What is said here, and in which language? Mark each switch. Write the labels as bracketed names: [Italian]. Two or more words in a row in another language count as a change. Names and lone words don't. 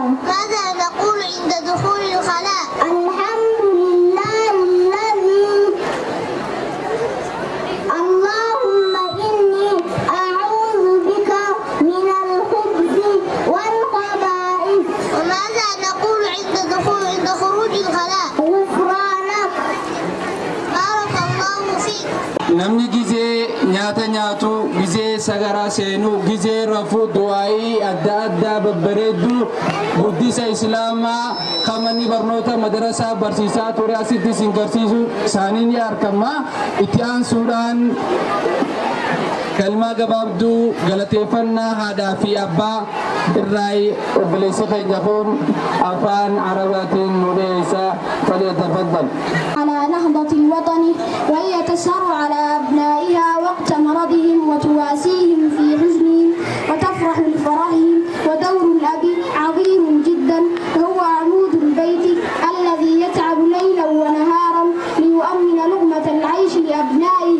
[Arabic] ماذا نقول عند دخول الخلاء؟ الحمد لله الذي اللهم إني أعوذ بك من الخبث والخبائث. وماذا نقول عند خروج الخلاء؟ غفرانك. بارك الله فيك. [Oromo] namni gizee nyaata nyaatu, gizee sagaraa seenu, gizee rafuu, du'aa'ii adda addaa babbareeddu guddisa islaamaa qaamni barnoota madarasaa barsiisaa ture asitti isin garsiisu isaanii ni argama. Itti aansuudhaan kalmaa gabaabduu galateeffannaa haadhaa fi abbaa irraa obboleessa keenya kun afaan arabaatiin nu dhiyeessa. [Arabic] فليتفضل. على نهضة الوطن، وهي تسهر على أبنائها وقت مرضهم وتواسيهم في حزنهم وتفرح لفرحهم. ودور الأب عظيم جدا، وهو عمود البيت الذي يتعب ليلا ونهارا ليؤمن لقمة العيش لأبنائه.